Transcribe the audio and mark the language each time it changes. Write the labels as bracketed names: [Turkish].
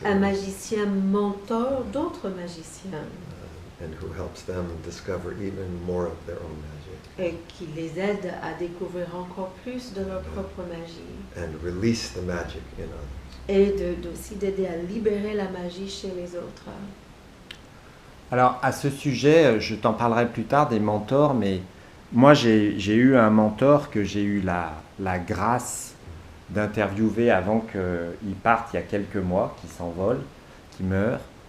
[French] Un magicien mentor d'autres magiciens [English] And who helps them discover even more of their own magic. [French] et qui les aide à découvrir encore plus de leur propre magie. [English] And release the magic in others. [French] Et aussi d'aider à libérer la magie chez les autres. Alors, à ce sujet, je t'en parlerai plus tard des mentors, mais moi, j'ai eu un mentor que j'ai eu la grâce d'interviewer avant qu'il parte il y a quelques mois, qui s'envole, qui meurt.